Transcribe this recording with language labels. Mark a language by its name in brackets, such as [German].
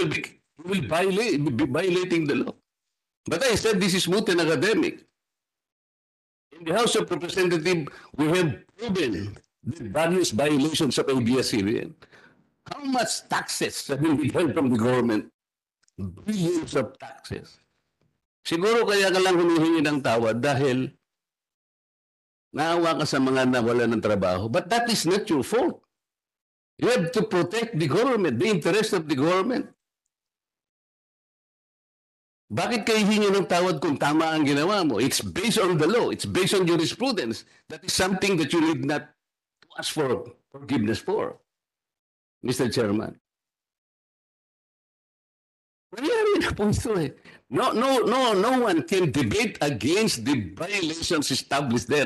[English] He will be violating the law. But I said this is moot and academic. In the House of Representatives, we have proven the various violations of ABS-CBN. How much taxes have been withheld from the government? Billions of taxes. [Filipino] Siguro kaya ka lang humihingi ng tawad dahil naawa ka sa mga nawala ng trabaho. [English] But that is not your fault. You have to protect the government, the interest of the government. [Filipino] Bakit kayo hingi ng tawad kung tama ang ginawa mo? [English] It's based on the law. It's based on jurisprudence. That is something that you need not to ask for forgiveness for, Mr. Chairman. [Filipino] Nangyari na po ito eh. [English] No one can debate against the violations established there.